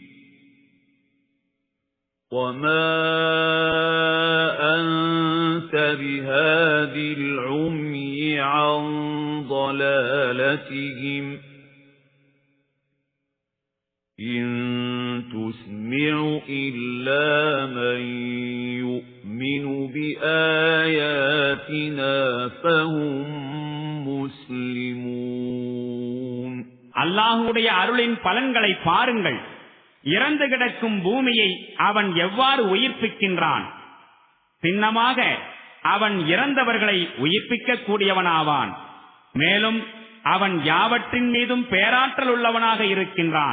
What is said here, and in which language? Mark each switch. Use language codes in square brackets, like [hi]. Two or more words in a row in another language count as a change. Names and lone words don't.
[ar] وما أنت بهاد العمي عن ضلالتهم إن تسمع إلا من يؤمن بآياتنا فهم مسلمون [ta] அல்லாஹ்வுடைய அருளின் பலன்களை பாருங்கள். இறந்து கிடக்கும் பூமியை அவன் எவ்வாறு உயிர்ப்பிக்கின்றான். சின்னமாக அவன் இறந்தவர்களை உயிர்ப்பிக்க கூடியவனாவான். மேலும் அவன் யாவற்றின் மீதும் பேராற்றல் உள்ளவனாக இருக்கின்றான்.